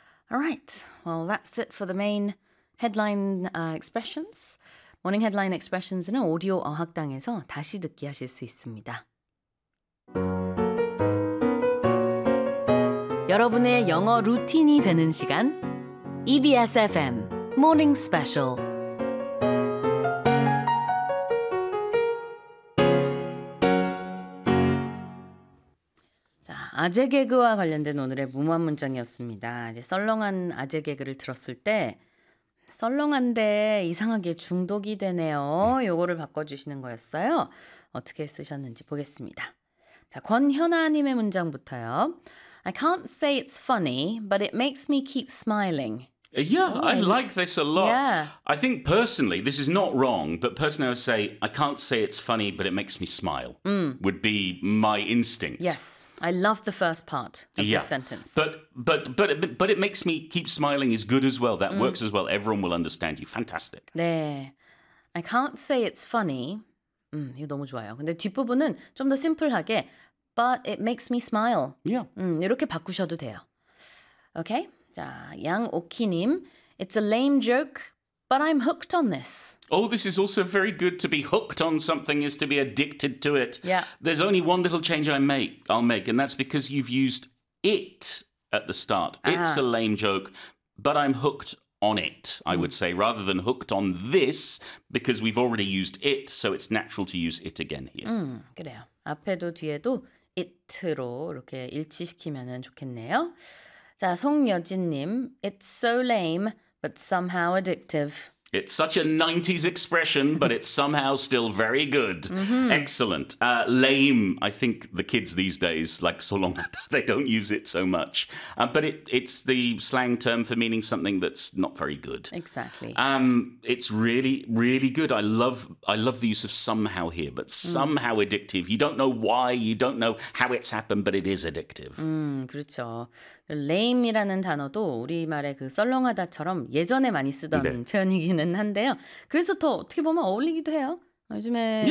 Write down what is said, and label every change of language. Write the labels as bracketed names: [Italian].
[English] All right. Well, that's it for the main headline expressions. Morning headline expressions [Korean] 는 오디오 어학당에서 다시 듣기 하실 수 있습니다. 여러분의 영어 루틴이 되는 시간 EBS FM Morning Special. 아재 개그와 관련된 오늘의 무모한 문장이었습니다. 이제 썰렁한 아재 개그를 들었을 때 썰렁한데 이상하게 중독이 되네요. 요거를 바꿔주시는 거였어요. 어떻게 쓰셨는지 보겠습니다. 자, 권현아님의 문장부터요. [English] I can't say it's funny, but it makes me keep smiling. Yeah, really? I like this a lot. Yeah. I think personally, this is not wrong, but personally I would say, I can't say it's funny, but it makes me smile, would be my instinct. Yes, I love the first part of this sentence. But it makes me keep smiling is good as well. That works as well. Everyone will understand you. Fantastic. 네, I can't say it's funny. [Korean] 이거 너무 좋아요. 근데 뒷부분은 좀 더 심플하게, [English] but it makes me smile. Yeah. [Korean] 이렇게 바꾸셔도 돼요. [English] Okay? 자, 양오키님, it's a lame joke, but I'm hooked on this. Oh, this is also very good. To be hooked on something is to be addicted to it. Yeah. There's only one little change I'll make, and that's because you've used it at the start. It's a lame joke, but I'm hooked on it, I would say, rather than hooked on this, because we've already used it, so it's natural to use it again here. [Korean] 그래요. 앞에도 뒤에도 it로 이렇게 일치시키면 좋겠네요. [English] 자, 송여진님, it's so lame, but somehow addictive. It's such a 90s expression, but it's somehow still very good. Mm-hmm. Excellent. Lame, I think the kids these days, like so long, they don't use it so much. But it's the slang term for meaning something that's not very good. Exactly. It's really, really good. I love the use of somehow here, but somehow addictive. You don't know why, you don't know how it's happened, but it is addictive. [Korean] 그렇죠. Lame이라는 단어도 우리말의 그 썰렁하다처럼 예전에 많이 쓰던 표현이기는 한데요. 그래서 더 어떻게 보면 어울리기도 해요. 요즘에